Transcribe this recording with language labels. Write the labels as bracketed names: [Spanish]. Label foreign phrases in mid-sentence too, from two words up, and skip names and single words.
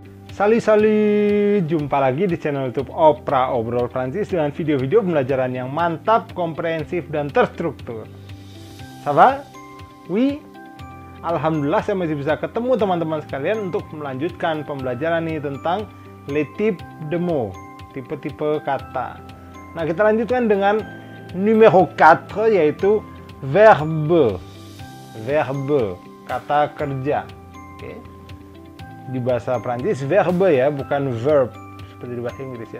[Indonesian] Salut, jumpa lagi di channel YouTube Opera Obrol Prancis dengan video-video pembelajaran yang mantap, komprehensif, dan terstruktur. [French] Ça va? Oui? [Indonesian] Alhamdulillah saya masih bisa ketemu teman-teman sekalian untuk melanjutkan pembelajaran ini tentang [French] les types de mots, [Indonesian] tipe-tipe kata. Nah, kita lanjutkan dengan numero 4, yaitu verbe, kata kerja. Oke. Di bahasa Prancis verbe ya, bukan verb seperti di bahasa Inggris ya.